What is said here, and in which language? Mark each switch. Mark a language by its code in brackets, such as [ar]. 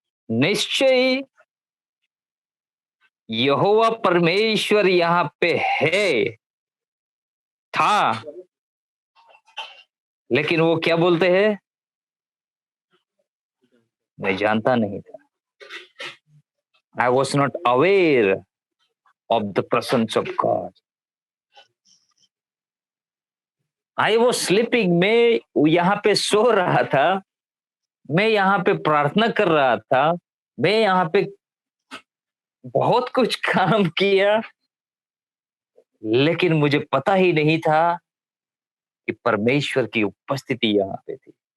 [hi] निश्चय यहोवा परमेश्वर यहाँ पे है, था, लेकिन वो क्या बोलते हैं? मैं जानता नहीं था। [en] I was not aware of the presence of God. I was sleeping. [hi] मैं यहाँ पे सो रहा था, मैं यहाँ पे प्रार्थना कर रहा था, मैं यहाँ पे बहुत कुछ काम किया, लेकिन मुझे पता ही नहीं था कि परमेश्वर की उपस्थिति यहाँ पे थी।